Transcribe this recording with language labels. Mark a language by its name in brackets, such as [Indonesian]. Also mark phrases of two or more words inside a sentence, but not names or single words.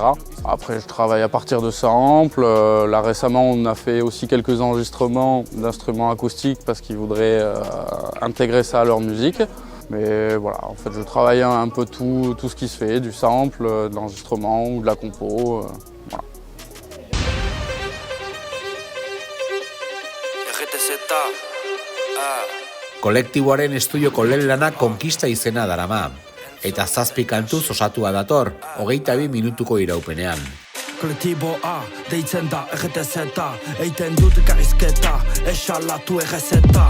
[French] Après, je travaille à partir de samples. Là, récemment, on a fait aussi quelques enregistrements d'instruments acoustiques parce qu'ils voudraient intégrer ça à leur musique. Mais voilà, en fait, je travaille un peu tout ce qui se fait, du sample, de l'enregistrement ou de la compo. Voilà. [Basque] Kolektiboaren estudioko lehen lana Konkista izena darama. Eta 7 kantuz osatua dator, 22 minutuko iraupenean. Kolektibo A, deitzen da RTZ, eiten dut gaizketa, esalatu errezeta.